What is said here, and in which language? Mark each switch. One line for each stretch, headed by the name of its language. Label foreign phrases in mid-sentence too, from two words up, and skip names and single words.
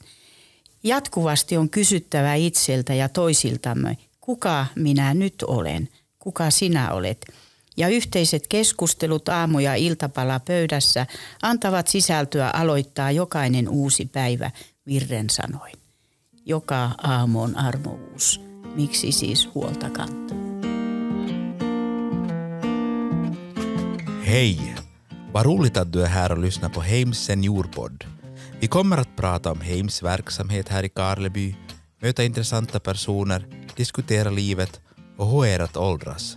Finnish: Jatkuvasti on kysyttävä itseltä ja toisiltamme, kuka minä nyt olen, kuka sinä olet. Ja yhteiset keskustelut aamu- ja iltapalapöydässä antavat sisältöä aloittaa jokainen uusi päivä virren sanoin. Joka aamu on armouus. Miksi siis huolta kantaa?
Swedish: Hej! Vad roligt att du är här och lyssnar på Heims seniorpodd. Vi kommer att prata om Heims verksamhet här i Karleby, möta intressanta personer, diskutera livet och hur är att åldras.